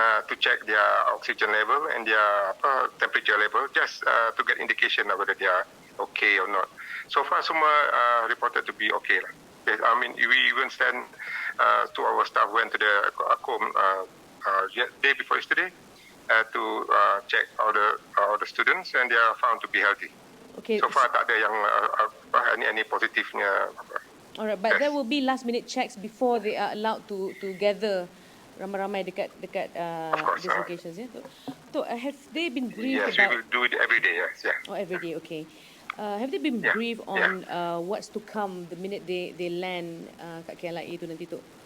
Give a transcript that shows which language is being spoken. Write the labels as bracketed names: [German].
[English] To check their oxygen level and their temperature level, just to get indication of whether they are okay or not. So far [Malay] semua [English] reported to be okay [Malay] lah. [English] We even send to our staff went to the Qom day before yesterday to check all the students and they are found to be healthy. Okay. So far [Malay] tak ada yang [English] any [Malay] positifnya. [English] Alright, but there will be last minute checks before they are allowed to gather [Malay] ramai-ramai dekat [English] these locations, ya. So have they been briefed Yes, we will do it every day. Yes, yeah. Oh, every day, okay. Have they been briefed on what's to come the minute they land [Malay] kat [English] KLIA [Malay] tu nanti tu?